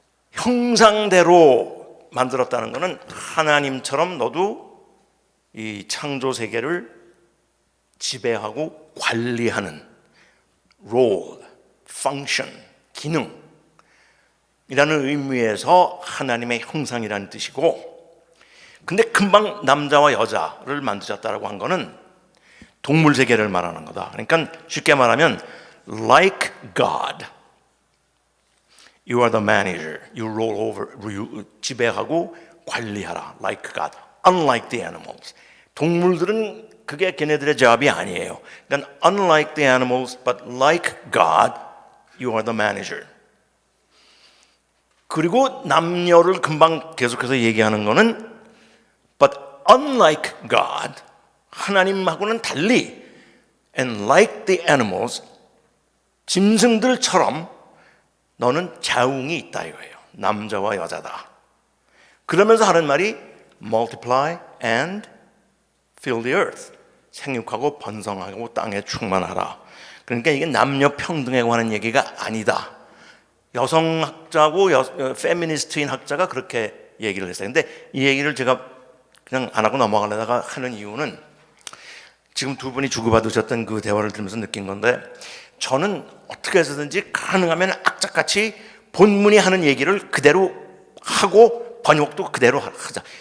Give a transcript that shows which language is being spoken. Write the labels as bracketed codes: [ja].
[ko] 형상대로 만들었다는 것은 하나님처럼 너도 이 창조 세계를 지배하고 관리하는 role, function, 기능이라는 의미에서 하나님의 형상이라는 뜻이고, 근데 금방 남자와 여자를 만드셨다라고 한 거는 동물 세계를 말하는 거다. 그러니까 쉽게 말하면 [en] like God, you are the manager, you rule over, you [ko] 지배하고 관리하라. [en] like God, unlike the animals. [ko] 동물들은 그게 걔네들의 잡이 아니에요. 그러니까 [en] unlike the animals, but like God, you are the manager. [ko] 그리고 남녀를 금방 계속해서 얘기하는 거는 [en] but unlike God, [ko] 하나님하고는 달리, [en] and like the animals, [ko] 짐승들처럼 너는 자웅이 있다 이거예요. 남자와 여자다. 그러면서 하는 말이 [en] multiply and fill the earth. [ko] 생육하고 번성하고 땅에 충만하라. 그러니까 이게 남녀 평등에 관한 얘기가 아니다. 여성학자고 페미니스트인 학자가 그렇게 얘기를 했어요. 근데 이 얘기를 제가 그냥 안 하고 넘어가려다가 하는 이유는 지금 두 분이 주고받으셨던 그 대화를 들으면서 느낀 건데, 저는 어떻게 해서든지 가능하면 악착같이 본문이 하는 얘기를 그대로 하고 번역도 그대로 하자.